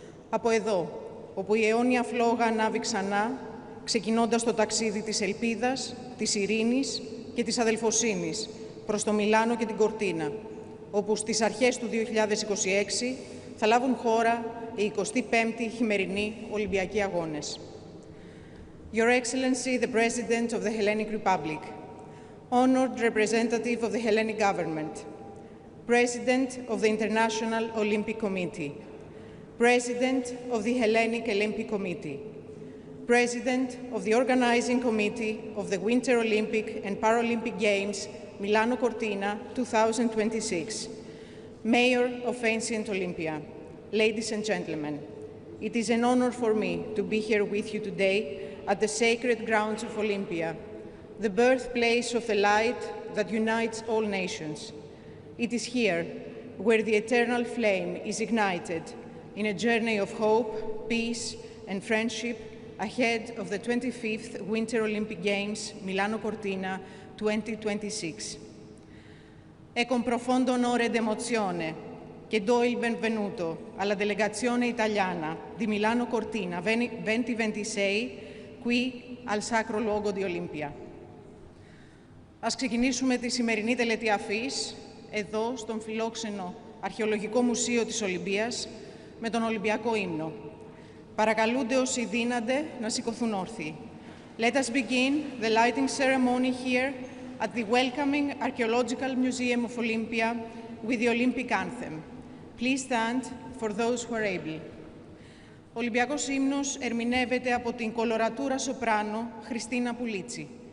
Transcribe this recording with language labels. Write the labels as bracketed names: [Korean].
[Greek] Από εδώ, όπου η αιώνια φλόγα ανάβει ξανά, ξεκινώντας το ταξίδι της ελπίδας, της ειρήνης και της αδελφοσύνης προς το Μιλάνο και την Κορτίνα, όπου στις αρχές του 2026 θα λάβουν χώρα οι 25η χειμερινοί Ολυμπιακοί Αγώνες. [English] Your Excellency, the President of the Hellenic Republic, honored representative of the Hellenic government, President of the International Olympic Committee, President of the Hellenic Olympic Committee, President of the Organizing Committee of the Winter Olympic and Paralympic Games Milano Cortina 2026, Mayor of Ancient Olympia, ladies and gentlemen, it is an honor for me to be here with you today at the sacred grounds of Olympia, the birthplace of the light that unites all nations. It is here where the eternal flame is ignited in a journey of hope, peace, and friendship ahead of the 25th Winter Olympic Games Milano Cortina 2026. [Italian] È con profondo onore ed emozione che do il benvenuto alla delegazione italiana di Milano Cortina 2026 qui al sacro luogo di Olympia. [Greek] Ας ξεκινήσουμε τη σημερινή τελετή αφής, εδώ στον φιλόξενο Αρχαιολογικό Μουσείο της Ολυμπίας, με τον Ολυμπιακό ύμνο. Παρακαλούνται όσοι δύνανται να σηκωθούν όρθιοι. [English] Let us begin the lighting ceremony here at the welcoming Archaeological Museum of Olympia with the Olympic anthem. Please stand for those who are able. [Greek] Ο Ολυμπιακός ύμνος ερμηνεύεται από την κολορατούρα σοπράνο Χριστίνα Πουλίτσι.